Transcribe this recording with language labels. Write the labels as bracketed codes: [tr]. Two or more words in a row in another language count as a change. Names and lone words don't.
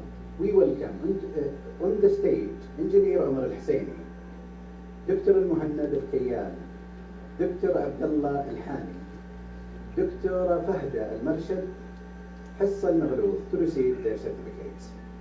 [en] We welcome on the stage Engineer Omar Al-Husseini, Dr. Al-Muhannad Al-Kayyan, Dr. Abdullah Al-Hani, Dr. Fahda Al-Marshad, Hassa Al-Maghlouth to receive their certificates.